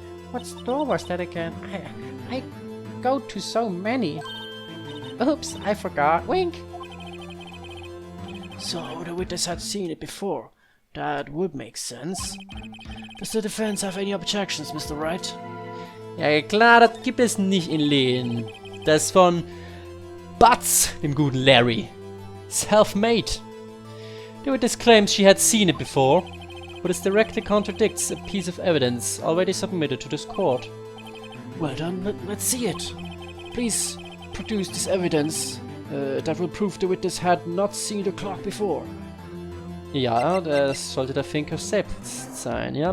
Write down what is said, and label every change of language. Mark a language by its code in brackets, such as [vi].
[en] What store was that again? I go to so many. Oops, I forgot. Wink. So the witness had seen it before. That would make sense. Does the defense have any objections, Mr. Wright? [de] Ja klar, das gibt es nicht in Lehen. Das ist von Butts, dem guten Larry. [en] Self-made. The witness claims she had seen it before, but it directly contradicts a piece of evidence already submitted to this court. Well then, let's see it. Please produce this evidence that will prove the witness had not seen the clock before. [de] Ja, das sollte der Thinker selbst sein, ja?